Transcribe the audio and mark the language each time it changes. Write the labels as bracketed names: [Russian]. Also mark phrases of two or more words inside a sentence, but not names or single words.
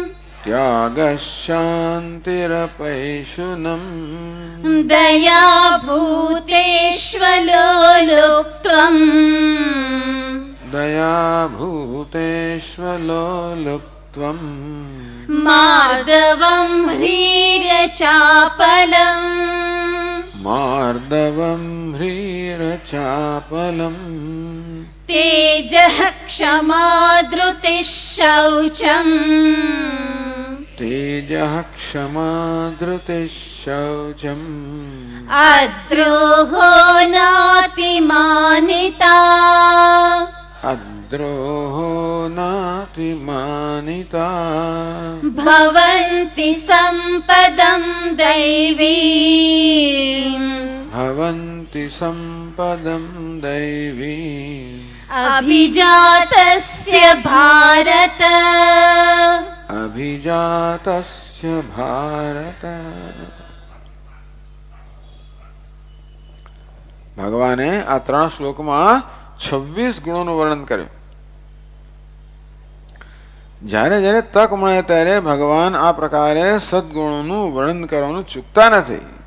[Sanskrit] त्यागः शान्तिरपैशुनम. दया भूतेष्वलोलुप्त्वम. दया भूतेष्वलोलुप्त्वम. માર્દવમ ह्रीरचापलम्. मार्दवम ह्रीरचापलम. तेजः क्षमा धृतिः शौचम्. तेजः क्षमा धृतिः शौचम. अद्रोहो नातिमानिता. अद्रोहो नातिमानिता. भवन्ति सम्पदं दैवीम्. प्राप्नुवन्ति सम्पदं दैवीम् अभिजातस्य भारत अभिजातस्य भारत. [Gujarati] ભગવાને આ 3 શ્લોકમાં 26 ગુણોનું વર્ણન કર્યું. જ્યારે જ્યારે તક મળે ત્યારે ભગવાન આ પ્રકારે સદગુણોનું વર્ણન કરવાનું ચૂકતા નથી.